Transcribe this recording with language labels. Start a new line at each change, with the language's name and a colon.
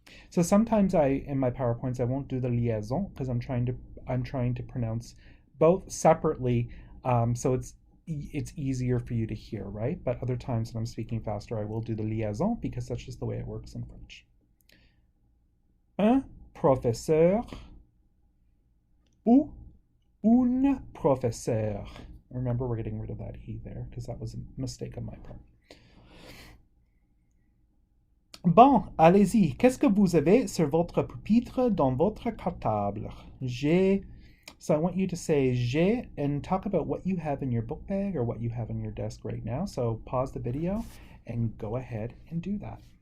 English: So sometimes in my PowerPoints, I won't do the liaison because I'm trying to pronounce both separately, so it's easier for you to hear, right? But other times when I'm speaking faster, I will do the liaison because that's just the way it works in French.
French: Un professeur ou une professeure.
English: Remember, we're getting rid of that E there because that was a mistake on my part.
French: Bon, allez-y. Qu'est-ce que vous avez sur votre pupitre dans votre cartable? J'ai.
English: So I want you to say j'ai and talk about what you have in your book bag or what you have on your desk right now. So pause the video and go ahead and do that.